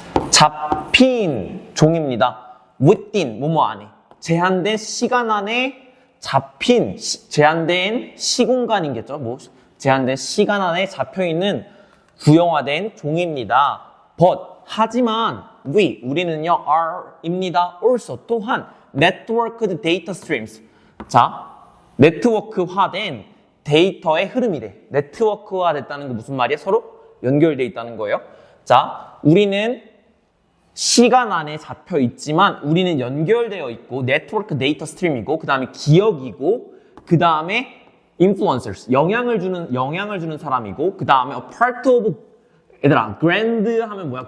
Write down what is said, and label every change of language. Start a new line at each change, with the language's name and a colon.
Korean: 잡힌 종입니다. within. 뭐뭐 안에. 제한된 시간 안에 잡힌, 제한된 시공간이겠죠. 뭐 제한된 시간 안에 잡혀있는 구형화된 종입니다. but, 하지만 우리는요, are입니다.
English: also,
Korean: 또한
English: networked data streams.
Korean: 자, 네트워크화된 데이터의 흐름이래. 네트워크화 됐다는 게 무슨 말이야? 서로 연결돼 있다는 거예요. 자, 우리는 시간 안에 잡혀 있지만 우리는 연결되어 있고 네트워크 데이터 스트림이고 그 다음에 기억이고 그 다음에 influencers 영향을 주는 사람이고 그 다음에
English: a part of
Korean: 얘들아 grand 하면 뭐야?